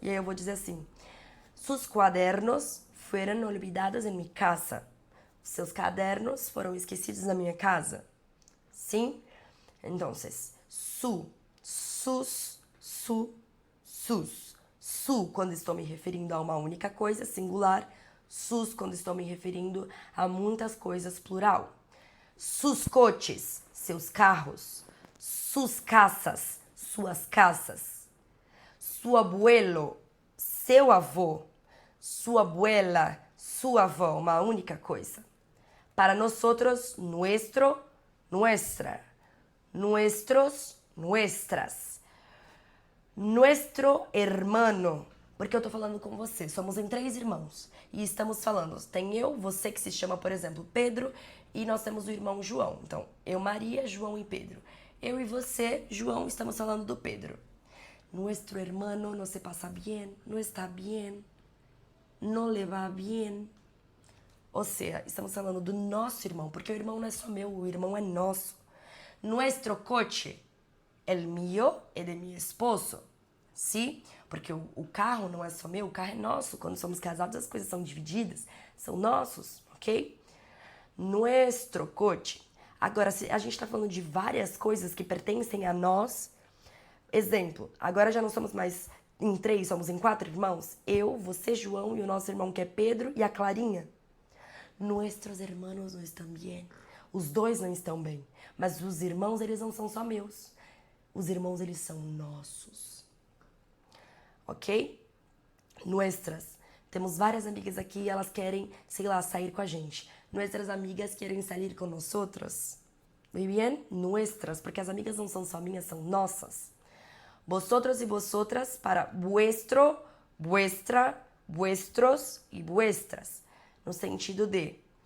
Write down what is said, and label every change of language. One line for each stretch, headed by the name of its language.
Portuguese: E aí eu vou dizer assim,
Spanish: sus cuadernos fueron olvidados en mi casa.
Portuguese: Seus cadernos foram esquecidos na minha casa. Sim? Então, su, sus, su, sus. Su, quando estou me referindo a uma única coisa, singular. Sus, quando estou me referindo a muitas coisas, plural. Sus coches, seus carros. Sus casas, suas casas. Su abuelo, seu avô. Sua abuela, sua avó, uma única coisa.
Spanish: Para nosotros, nuestro, nuestra. Nuestros, nuestras. Nuestro hermano.
Portuguese: Porque eu tô falando com você, somos em 3 irmãos. E estamos falando, tem eu, você que se chama, por exemplo, Pedro, e nós temos o irmão João. Então, eu, Maria, João e Pedro. Eu e você, João, estamos falando do Pedro.
Spanish: Nuestro hermano no se pasa bien, no está bien, no le va bien.
Portuguese: Ou seja, estamos falando do nosso irmão, porque o irmão não é só meu, o irmão é nosso.
Spanish: Nuestro coche, el mío e de mi esposo.
Portuguese: Sim? Porque o carro não é só meu, o carro é nosso. Quando somos casados, as coisas são divididas, são nossos, ok? Nuestro coche. Agora, se a gente está falando de várias coisas que pertencem a nós, exemplo, agora já não somos mais em 3, somos em 4 irmãos. Eu, você, João e o nosso irmão que é Pedro e a Clarinha.
Spanish: Nuestros hermanos
Portuguese: não estão bem. Os 2 não estão bem. Mas os irmãos, eles não são só meus. Os irmãos, eles são nossos. Ok? Nuestras. Temos várias amigas aqui e elas querem, sei lá, sair com a gente.
Spanish: Nuestras amigas
Portuguese: querem sair com
Spanish: nosotros. Muy bien?
Portuguese: Nuestras, porque as amigas não são só minhas, são nossas.
Spanish: Vosotros y vosotras para vuestro, vuestra, vuestros e vuestras.
Portuguese: No sentido de...